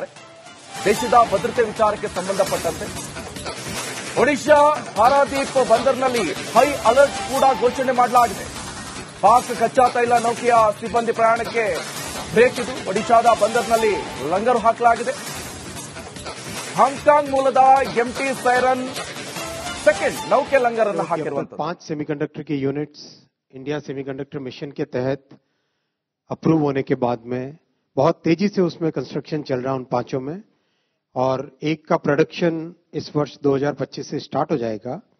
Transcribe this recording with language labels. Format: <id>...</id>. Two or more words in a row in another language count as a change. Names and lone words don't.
<kn>ದೇಶದ ಭದ್ರತೆ ವಿಚಾರಕ್ಕೆ ಸಂಬಂಧಪಟ್ಟಂತೆ ಒಡಿಶಾ ಪಾರಾದೀಪ್ ಬಂದರ್ನಲ್ಲಿ</kn> <en>high alert</en> <kn>ಕೂಡ ಘೋಷಣೆ ಮಾಡಲಾಗಿದೆ. ಪಾಕ್ ಕಚ್ಚಾ ತೈಲ ನೌಕೆಯ ಸಿಬ್ಬಂದಿ ಪ್ರಯಾಣಕ್ಕೆ ಬ್ರೇಕ್ ಇದು. ಒಡಿಶಾದ ಬಂದರ್ನಲ್ಲಿ ಲಂಗರು ಹಾಕಲಾಗಿದೆ. ಹಾಂಗ್ಕಾಂಗ್ ಮೂಲದ ಎಂಟಿ ಸೈರನ್ ಸೆಕೆಂಡ್ ನೌಕೆ ಲಂಗರ್</kn> <hi>5 सेमीकंडक्टर के यूनिट्स इंडिया सेमीकंडक्टर मिशन के तहत अप्रूव होने के बाद में बहुत तेजी से उसमें कंस्ट्रक्शन चल रहा है उन 5 में, और एक का प्रोडक्शन इस वर्ष 2025 से स्टार्ट हो जाएगा.</hi>